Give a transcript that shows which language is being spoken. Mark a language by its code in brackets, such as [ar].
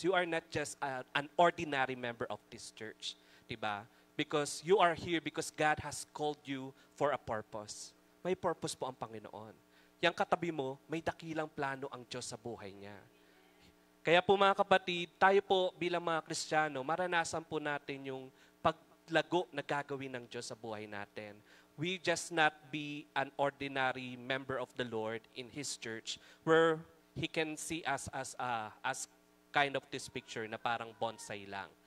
[en] You are not just an ordinary member of this church. Diba? Because you are here because God has called you for a purpose. [tl] May purpose po ang Panginoon. Yang katabi mo, may dakilang plano ang Diyos sa buhay niya. Kaya po mga kapatid, tayo po bilang mga Kristiyano, maranasan po natin yung paglago na gagawin ng Diyos sa buhay natin. [en] We just not be an ordinary member of the Lord in His church where He can see us as kind of this picture [tl] na parang bonsai lang.